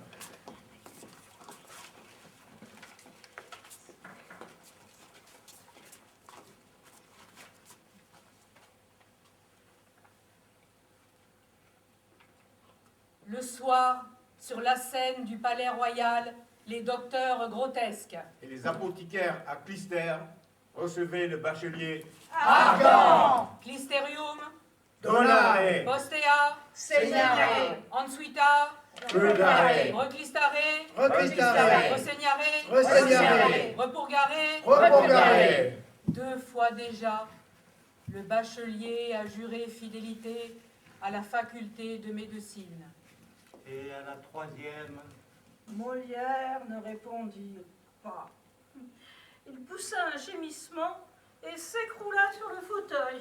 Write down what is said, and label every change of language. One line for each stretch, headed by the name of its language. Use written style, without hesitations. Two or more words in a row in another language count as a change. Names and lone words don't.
French: Le soir, sur la scène du palais royal, les docteurs grotesques. Et les apothicaires à Clistère recevaient le bachelier Argan,
Latin: Clisterium, Donare, Postea, Segnare, Ansuita, Purgare, Reclistare, Reclistare, Resegnare, Resegnare, Repurgare. Repurgare.
French: 2 fois déjà, le bachelier a juré fidélité à la faculté de médecine. Et à la 3e, Molière ne répondit pas. Il poussa un gémissement et s'écroula sur le fauteuil.